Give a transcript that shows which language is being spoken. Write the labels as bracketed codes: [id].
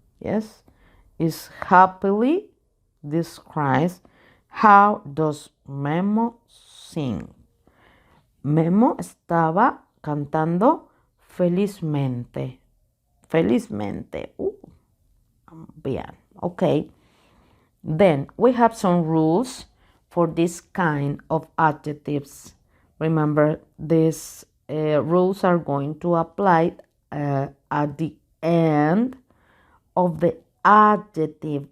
[en] Yes, is happily describes how does Memo sing. [es] Memo estaba cantando felizmente. Felizmente. Bien. Okay. [en] Then we have some rules for this kind of adjectives. Remember, these rules are going to apply at the end of the adjective.